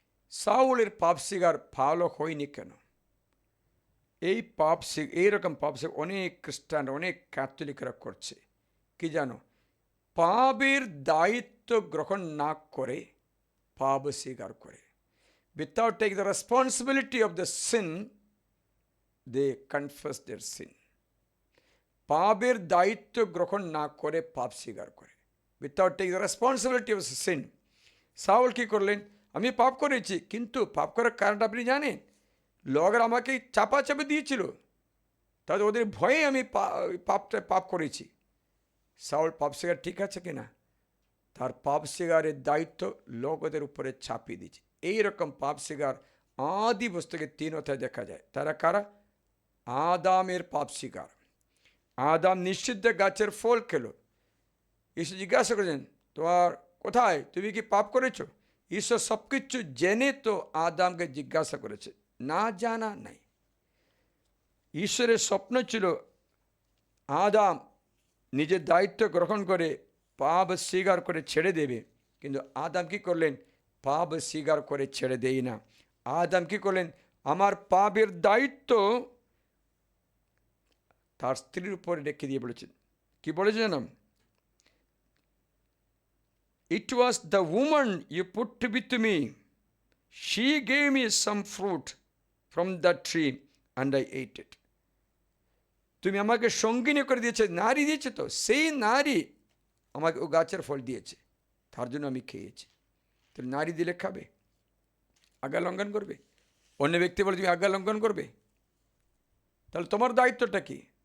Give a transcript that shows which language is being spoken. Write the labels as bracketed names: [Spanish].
[Bangla] সাউলের পাপ স্বীকার ভালো হয়নি কেন? এইরকম পাপ স্বীকার অনেক খ্রিস্টান, অনেক ক্যাথলিকরা করছে। কি জানো? পাপের দায়িত্ব গ্রহণ না করে পাপ স্বীকার করে। [English] Without taking the responsibility of the sin, they confess their sin. [Bangla] পাপের দায়িত্ব গ্রহণ না করে পাপ স্বীকার করে। [English] Without taking the responsibility of the sin. [Bangla] Saul কি করলেন? আমি পাপ করেছি, কিন্তু পাপ করার কারণটা আপনি জানেন? লোকেরা আমাকে চাপাচাপি দিয়েছিল, তাদের ওদের ভয়ে আমি পাপ করেছি। সাউল পাপ স্বীকার ঠিক আছে কিনা? তার পাপ স্বীকারের দায়িত্ব লোকদের উপরে চাপিয়ে দিয়েছে। এইরকম পাপ স্বীকার আদি পুস্তকে 3 অধ্যায় দেখা যায়। তারা কারা? আদামের পাপ স্বীকার। আদাম নিষিদ্ধ গাছের ফল খেলো। ঈশ্বর জিজ্ঞাসা করেছেন, তোমার কোথায়, তুমি কি পাপ করেছো? ঈশ্বর সব কিছু জেনে তো আদামকে জিজ্ঞাসা করেছে, না জানা নাই। ঈশ্বরের স্বপ্ন ছিল আদাম নিজের দায়িত্ব গ্রহণ করে পাপ স্বীকার করে ছেড়ে দেবে, কিন্তু আদাম কি করলেন? পাপ স্বীকার করে ছেড়ে দেই না। আদাম কি করলেন? আমার পাপের দায়িত্ব তার স্ত্রীর উপরে রেখে দিয়ে বলেছেন। কি বলেছে Janam? [English] It was the woman you put with me. She gave me some fruit from the tree and I ate it. [Bangla] তুমি আমাকে সঙ্গিনী করে দিয়েছে, নারী দিয়েছে, তো সেই নারী আমাকে ও গাছের ফল দিয়েছে, তার জন্য আমি খেয়েছি। তুমি নারী দিলে খাবে? আজ্ঞা লঙ্ঘন করবে? অন্য ব্যক্তি বলে তুমি আজ্ঞা লঙ্ঘন করবে? তাহলে তোমার দায়িত্বটা কি?